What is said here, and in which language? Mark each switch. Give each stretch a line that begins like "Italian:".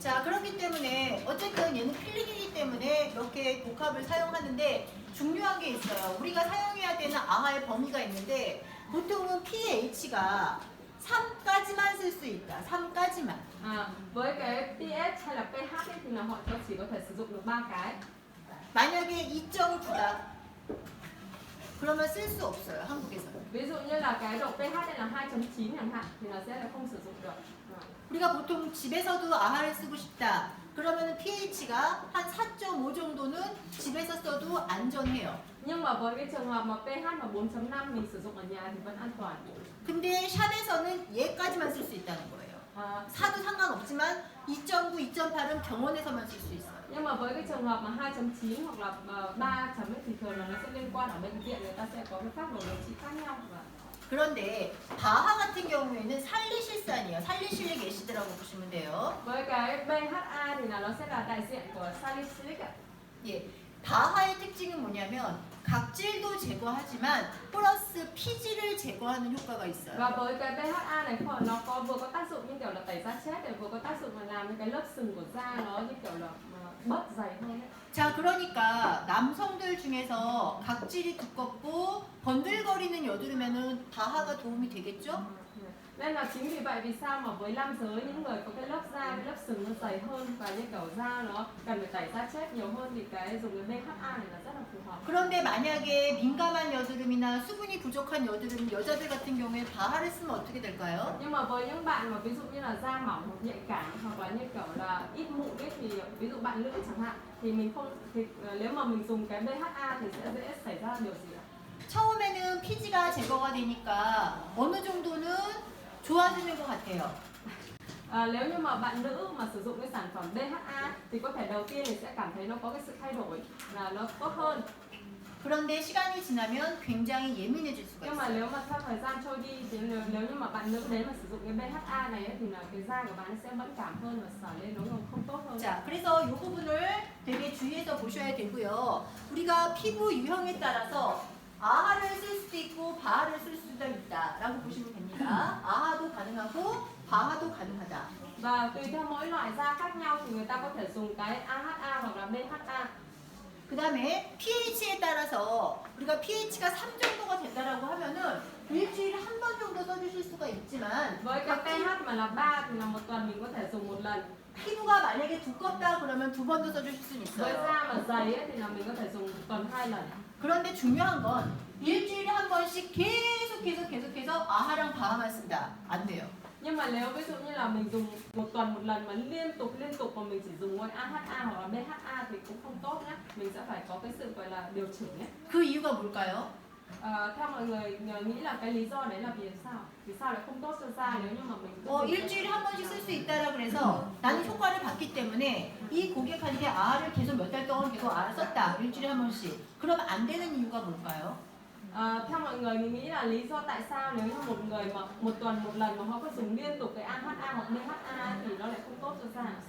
Korean: 자, 그렇기 때문에 어쨌든 얘는 필링이기 때문에 이렇게 복합을 사용하는데 중요한 게 있어요. 우리가 사용해야 되는 아하의 범위가 있는데 보통은 pH가 3까지만 쓸 수 있다. 3까지만.
Vietnamese: Với cái pH hay là pH ấy, thì là họ chỉ có thể sử dụng được 3 cái.
Korean: 만약에 2.9다. 그러면 쓸 수 없어요. 한국에서는.
Vietnamese: Ví dụ như là cái độ pH này là 2.9 chẳng hạn thì nó sẽ là không sử dụng được.
Korean: 우리가 보통 집에서도 아하를 쓰고 싶다. 그러면 pH가 한 4.5 정도는 집에서 써도 안전해요.
Vietnamese: Nhưng mà với cái trường hợp mà pH mà 4.5 mình sử dụng ở nhà thì vẫn an toàn.
Korean: 근데 샵에서는 얘까지만 쓸 수 있다는 거예요. 사도 상관없지만 2.9, 2.8은 병원에서만 쓸 수 있어요.
Vietnamese: Nhưng mà với cái trường hợp mà 2.9 hoặc là 3 chấm ấy thì thường là nó sẽ liên quan ở bệnh viện, người ta sẽ có cái phác đồ điều trị khác nhau.
Korean: 그런데 바하 같은 경우에는 살리실산이에요. 살리실릭 애시드라고 보시면 돼요.
Vietnamese: Với cái BHA thì là nó sẽ là đại diện của salicylic ạ.
Korean: 예, 바하의 특징은 뭐냐면 각질도 제거하지만 플러스 피지를 제거하는 효과가 있어요.
Vietnamese: Và với cái BHA này nó có vừa có tác dụng như kiểu là tẩy da chết, để vừa có tác dụng là làm cái lớp sừng của da nó như kiểu là bớt dày hơn ấy.
Korean: 자, 그러니까 남성들 중에서 각질이 두껍고 번들거리는 여드름에는 바하가 도움이 되겠죠?
Vietnamese: Nên là chính vì vậy vì sao mà với nam giới những người có cái lớp da, cái lớp sừng nó dày hơn và như kiểu da nó cần phải tẩy da chết nhiều hơn thì cái dùng cái BHA này là rất là phù hợp.
Korean: 그런데 만약에 민감한 여드름이나 수분이 부족한 여드름 여자들 같은 경우에 바하를 쓰면 어떻게 될까요?
Vietnamese: Nhưng mà với những bạn mà ví dụ như là da mỏng hoặc nhạy cảm hoặc là như kiểu là ít mụn ấy thì ví dụ bạn nữ chẳng hạn thì mình không thì nếu mà mình dùng cái BHA thì sẽ dễ xảy ra điều gì ạ?
Korean: 처음에는 피지가 제거가 되니까 어느 정도는 좋아지는 것 같아요.
Vietnamese: Nếu như mà bạn nữ mà sử dụng cái sản phẩm DHA thì có thể đầu tiên thì sẽ cảm thấy nó có cái sự thay đổi là nó tốt hơn.
Korean: 그런데 시간이 지나면 굉장히 예민해질 수가
Vietnamese: Nhưng mà
Korean: 있어요.
Vietnamese: nếu mà theo thời gian trôi đi thì nếu như mà bạn nữ đến mà sử dụng cái BHA này ấy, thì là cái da của bạn sẽ mẫn cảm hơn và sờ lên nó không tốt hơn.
Korean: 자, 그래서 이 부분을 되게 주의해서 보셔야 되고요. 우리가 피부 유형에 따라서 아하를 쓸 수도 있고 바하를 쓸 수도 있다라고 보시면 됩니다. 아하도 가능하고 바하도 가능하다.
Vietnamese: Và tùy theo mỗi loại da khác nhau thì người ta có thể dùng cái AHA hoặc là BHA.
Korean: 그 다음에 pH에 따라서 우리가 pH가 3 정도가 된다라고 하면은 일주일에 한 번 정도 써주실 수가 있지만
Vietnamese: Với cái pH mà là 3 thì là một tuần mình có thể dùng một lần.
Korean: 피부가 만약에 두껍다 그러면 2번도 써주실 수는
Vietnamese: Với
Korean: 있어요.
Vietnamese: da mà dày ấy, thì là mình có thể dùng một tuần 2 lần.
Korean: 그런데 중요한 건 일주일에 한 번씩 계속해서 아하랑 바하만 쓴다. 안 돼요.
Vietnamese: Nhưng mà nếu ví dụ như là mình dùng một tuần một lần mà liên tục mà mình chỉ dùng mỗi AHA hoặc là BHA thì cũng không tốt nhé. Mình sẽ phải có cái sự gọi là điều chỉnh nhé.
Korean: 그 이유가 뭘까요?
Vietnamese: Theo mọi người nghĩ là cái lý do đấy là vì sao? Vì sao lại không tốt cho da nếu như mà mình cứ dùng
Korean: 일주일에 한 번씩 쓸 수 있다라 그래서 나는 효과를 봤기 때문에 이 고객한테 아하를 계속 몇 달 동안 계속 아하를 썼다. 일주일에 한 번씩. 그러면 안 되는 이유가 뭘까요?
Vietnamese: Theo mọi người mình nghĩ là lý do tại sao nếu như một người mà một tuần một lần mà họ có dùng liên tục cái AHA hoặc BHA thì nó lại không tốt cho da.